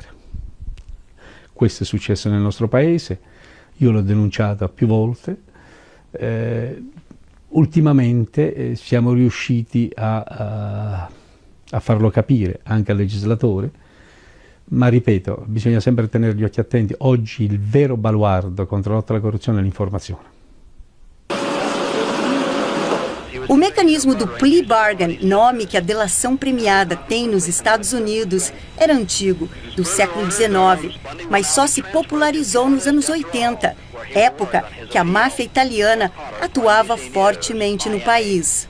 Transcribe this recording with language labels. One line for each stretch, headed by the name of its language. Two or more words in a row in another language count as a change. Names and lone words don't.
Italian: Questo è successo nel nostro paese, io l'ho denunciato più volte. Ultimamente siamo riusciti a farlo capire anche al legislatore, ma ripeto, bisogna sempre tenere gli occhi attenti. Oggi il vero baluardo contro la lotta alla corruzione è l'informazione.
Portuguese: O mecanismo do
English: plea bargain,
Portuguese: nome que a delação premiada tem nos Estados Unidos, era antigo, do século XIX, mas só se popularizou nos anos 80, época que a máfia italiana atuava fortemente no país.